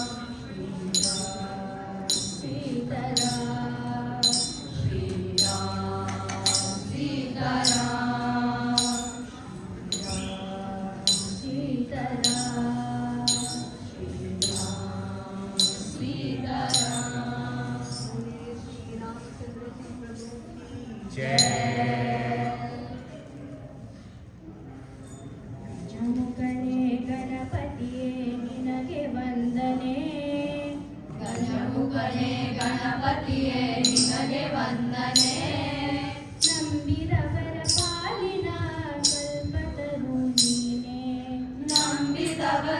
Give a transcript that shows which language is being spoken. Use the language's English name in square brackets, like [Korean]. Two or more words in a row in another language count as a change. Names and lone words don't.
[Hindi] सीताराम श्री राम सीताराम सीताराम सीताराम श्री रामचंद्र जी प्रभु जय [Kannada] ಗಜಮುಖನೇ ಗಣಪತಿಯೇ ನಿನಗೆ ವಂದನೆ ಗಜಮುಖನೇ ಗಣಪತಿಯೇ ನಿನಗೆ ವಂದನೆ ನಂಬಿದವರ ಪಾಲಿನ ಕಲ್ಪತರು ನೀನೇ ನಂಬಿದವರ